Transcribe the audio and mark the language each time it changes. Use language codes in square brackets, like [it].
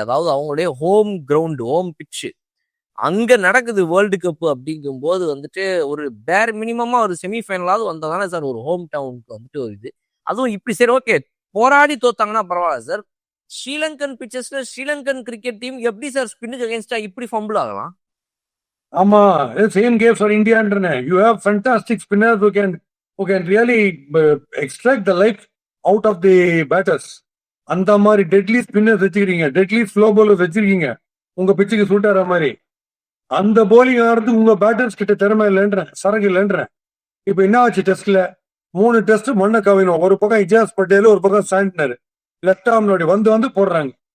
[ta] அதாவது அவங்களுடைய home ground, home pitch அங்க நடக்குது வேர்ல்டு கப் அப்படிங்கும் போது வந்துட்டு ஒரு பேர் மினிமமா ஒரு செமிஃபைனலாவது வந்ததானே சார் ஒரு ஹோம் டவுனுக்கு வந்துட்டு ஒரு இது. அதுவும் இப்படி சரி ஓகே போராடி தோத்தாங்கன்னா பரவாயில்ல sir. Sri Lankan பிச்சர்ஸ்ல Sri Lankan cricket team எப்படி சார் ஸ்பின்னுக்கு அகேன்ஸ்டா இப்படி ஃபம்பிள் ஆகலாம்? ஆமா, same games for இந்தியான்றேன். [en] You have fantastic spinners who can really extract the life out of the batters. [ta] அந்த மாதிரி டெட்லி ஸ்பின்னர்ஸ் வச்சிருக்கீங்க, டெட்லி ஸ்லோ பவுலர்ஸ் வச்சிருக்கீங்க உங்க பிச்சுக்கு சூட் ஆகிற மாதிரி. அந்த போலிங் ஆடுறது உங்க பேட்டர்ஸ் கிட்ட திறமை இல்லைன்றேன், சரகு இல்லைன்றேன். இப்ப என்ன ஆச்சு டெஸ்ட்ல 3 டெஸ்ட் மண்ணை கவினோம். ஒரு பக்கம் இஜாஸ் பட்டேல், ஒரு பக்கம் சாண்டனர் லெஃப்ட் ஆர்ம்லோட வந்து போடுறாங்க.